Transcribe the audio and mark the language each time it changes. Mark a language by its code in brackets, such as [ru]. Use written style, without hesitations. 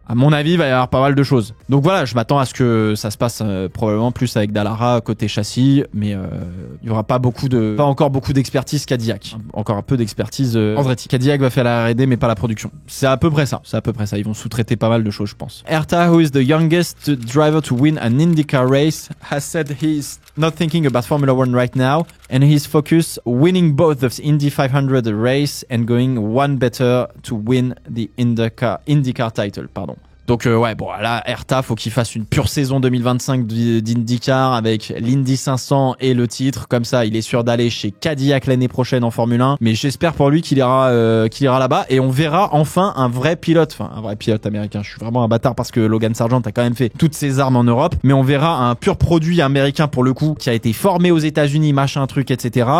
[fr] À mon avis, il va y avoir pas mal de choses. Donc voilà, je m'attends à ce que ça se passe probablement plus avec Dallara côté châssis, mais il y aura pas encore beaucoup d'expertise Cadillac. Encore un peu d'expertise Andretti. Cadillac va faire la R&D mais pas la production. C'est à peu près ça. Ils vont sous-traiter pas mal de choses, je pense. [en] Herta, who is the youngest driver to win an IndyCar race, has said he's not thinking about Formula One right now and he's focused winning both the Indy 500 race and going one better to win the IndyCar title. [fr] Pardon. Donc ouais, bon là, Herta, faut qu'il fasse une pure saison 2025 d'IndyCar avec l'Indy 500 et le titre. Comme ça, il est sûr d'aller chez Cadillac l'année prochaine en Formule 1. Mais j'espère pour lui qu'il ira là-bas et on verra enfin un vrai pilote américain. Je suis vraiment un bâtard parce que Logan Sargent a quand même fait toutes ses armes en Europe, mais on verra un pur produit américain pour le coup qui a été formé aux États-Unis, machin truc, etc.